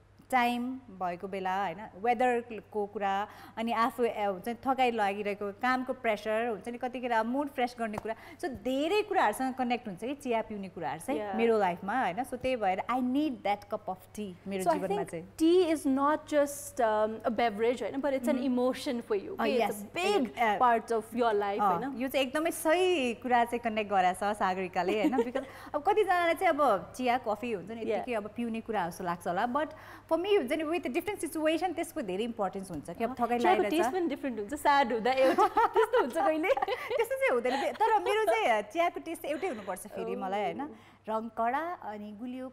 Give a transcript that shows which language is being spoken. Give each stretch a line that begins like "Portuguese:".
Nepali: time भएको बेला होइन वेदरको कुरा अनि आफू हुन्छ नि थकाइ लागिरहेको कामको प्रेसर हुन्छ नि कतिखेर मुड फ्रेस गर्ने कुरा सो धेरै कुराहरूसँग कनेक्ट हुन्छ कि चिया पिउने कुराहरू चाहिँ मेरो लाइफमा होइन सो त्यही भएर
English: I need that cup of tea
Nepali: मेरो जीवनमा चाहिँ
English: tea is not just a beverage
Nepali: होइन
English: but it's an emotion for you it's a big part of your life होइन
Nepali: यो चाहिँ एकदमै सही कुरा चाहिँ कनेक्ट गराएको छ सागरिकाले होइन बिकज अब कतिजनालाई चाहिँ अब चिया कफी हुन्छ नि यतिकै अब पिउने कुरा जस्तो लाग्छ होला
English: but for me
Nepali: हुन्छ नि
English: with different situation
Nepali: त्यसको धेरै इम्पोर्टेन्स हुन्छ कि अब थकाइ लागेर टेस्ट पनि डिफ्रेन्ट हुन्छ स्याड हुँदा एउटा त्यस्तो हुन्छ कहिले त्यस्तो चाहिँ हुँदैन तर मेरो चाहिँ चियाको टेस्ट एउटै हुनुपर्छ फेरि मलाई होइन रङ कडा अनि गुलियो